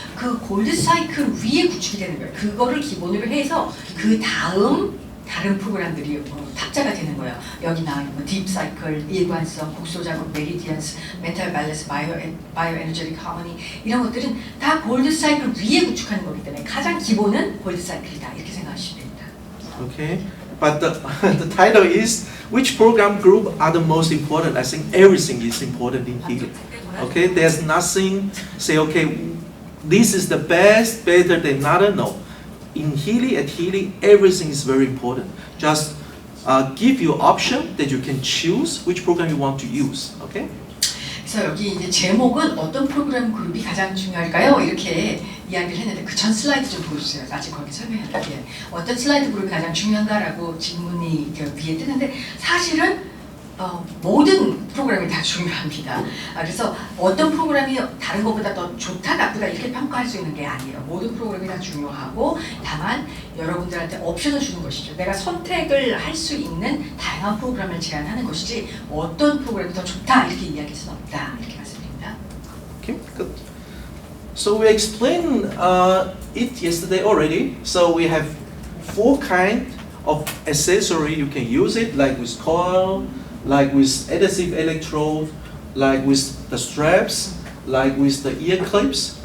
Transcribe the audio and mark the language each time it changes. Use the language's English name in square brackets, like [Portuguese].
[Korean] 그 골드 사이클 위에 구축이 되는 거예요. 그거를 기본으로 해서 그 다음 다른 프로그램들이 탑재가 되는 거예요. 여기 나와 있는 딥 사이클, 일관성, 국소 작업, 메리디언스, 멘탈 밸런스, 바이오 에너제틱 하모니 이런 것들은 다 골드 사이클 위에 구축하는 거기 때문에 가장 기본은 골드 사이클이다 이렇게 생각하시면 됩니다. [English] Okay, but the title is which program group are the most important? I think everything is important in Healy. Okay, there's nothing say okay, this is the best, better than another. No, in Healy at Healy, everything is very important. Just give you option that you can choose which program you want to use. Okay. [Korean] 그래서 여기 이제 제목은 어떤 프로그램 그룹이 가장 중요할까요? 이렇게 이야기를 했는데 그 전 슬라이드 좀 보여주세요. 아직 거기 설명할게요. 어떤 슬라이드 그룹이 가장 중요한가라고 질문이 위에 뜨는데 사실은 모든 프로그램이 다 중요합니다. 그래서 어떤 프로그램이 다른 것보다 더 좋다 나쁘다 이렇게 평가할 수 있는 게 아니에요. 모든 프로그램이 다 중요하고 다만 여러분들한테 옵션을 주는 것이죠. 내가 선택을 할 수 있는 다양한 프로그램을 제안하는 것이지 어떤 프로그램이 더 좋다 이렇게 이야기할 수는 없다 이렇게 말씀드립니다. [English] Okay, good. So we explained it yesterday already. So we have 4 kinds of accessory you can use it, like with coil, like with adhesive electrode, like with the straps, like with the ear clips.